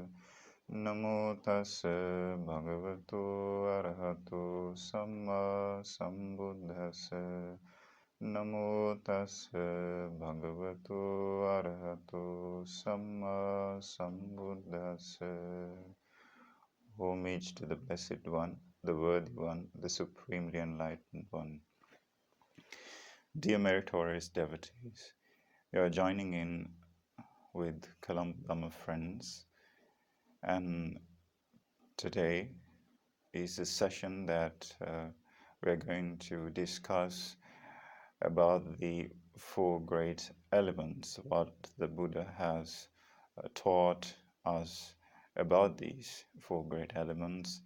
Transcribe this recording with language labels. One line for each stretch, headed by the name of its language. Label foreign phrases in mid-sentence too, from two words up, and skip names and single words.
Pali: Namo tassa bhagavato arahato samma sambuddhassa. Namo tassa bhagavato arahato samma sambuddhassa.
English: Homage to the Blessed One, the Worthy One, the Supremely Enlightened One. Dear meritorious devotees, you are joining in with Colombo Dhamma Friends, and today is a session that we're going to discuss about the four great elements, what the Buddha has taught us about these four great elements.